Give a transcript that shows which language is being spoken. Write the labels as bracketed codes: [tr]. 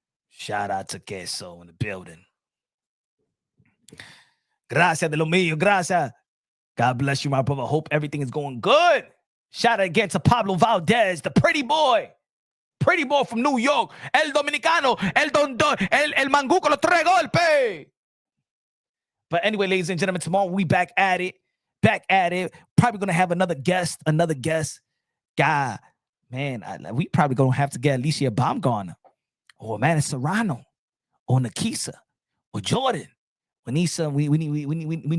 [en] Shout out to Queso in the building. [es] Gracias de lo mío, gracias. [en] God bless you, my brother. Hope everything is going good. Shout out again to Pablo Valdez, the pretty boy from New York. [es] El Dominicano, el mangú con los 3 golpes. [en] But anyway, ladies and gentlemen, tomorrow we back at it. Probably gonna have another guest. God, man, we probably gonna have to get Alicia Baumgardner, or man, Serrano, or Nakisa, or Jordan. We need.